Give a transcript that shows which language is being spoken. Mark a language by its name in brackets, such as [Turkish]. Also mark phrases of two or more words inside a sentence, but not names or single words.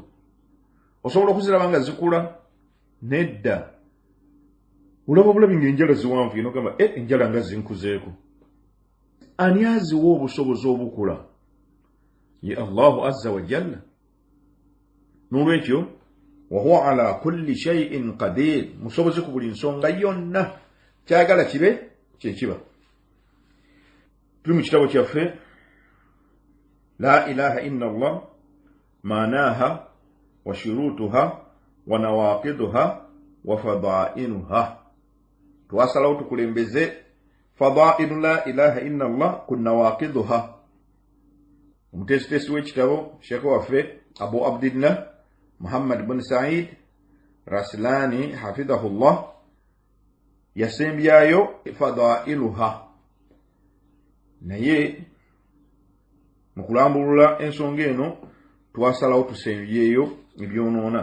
[Ganda] Osobola okuziraba nga zikula. Nedda. Olaba bulabi ng'enjala ziwanvu ino gamba enjala nga zinkuzeeko. Ani aziwa obusobozi obukula? Ye [Arabic] الله عز وجل. N'olwekyo وهو على كل شيء قدير. [Ganda] Musobozi ku buli nsonga yonna. Kyagala kibe kyekiba. Tuli mu kitabo kyaffe La ilaha illa Allah maanaha wa shurutuha wa nawaqiduha wa fadainuha. Twasalawo tukulembeze [Arabic] فضائل لا إله إلا الله [Ganda] ku nawaqiduha. Omutesitesi w'ekitabo Sheikh waffe Abu Abdillah Muhammad bin Said Raslani hafidhahullah yasembyayo fadailuha. Naye mukulambulula ensonga eno twasalawo tusembyeyo ebyonoona.